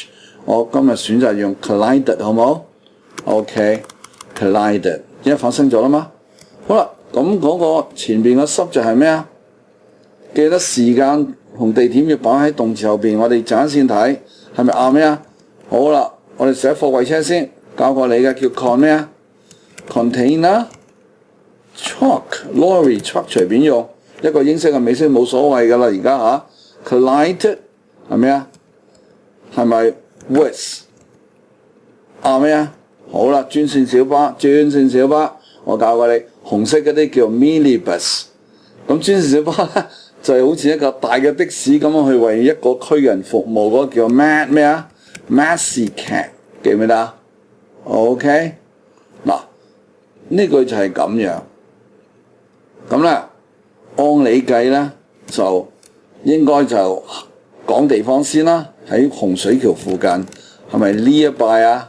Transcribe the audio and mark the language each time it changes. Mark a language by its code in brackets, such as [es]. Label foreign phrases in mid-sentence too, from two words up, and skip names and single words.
[yue] 我今日選擇用 collided 好冇 ？OK，collided， 因為發生咗啦嘛。好啦，咁嗰個前邊嘅 subject 係咩啊？記得時間同地點要擺喺動詞後邊，我哋陣間先睇係咪啱咩啊？好啦，我哋寫貨櫃車先，教過你嘅叫 con 咩啊 ？ [en] container、truck、lorry、truck [yue] 隨便用，一個英式嘅美式冇所謂㗎啦，而家嚇。collided 係咩啊？係咪 with 啱咩啊？好啦，專線小巴，我教過你，紅色嗰啲叫 minibus， 咁專線小巴咧就係好似一個大嘅的士咁樣去為一個區人服務，嗰個叫 Maxi-cab， 記唔記得？OK， 嗱呢句就係咁樣，咁咧按理計咧就應該就講地方先啦，喺洪水橋附近係咪呢一帶啊？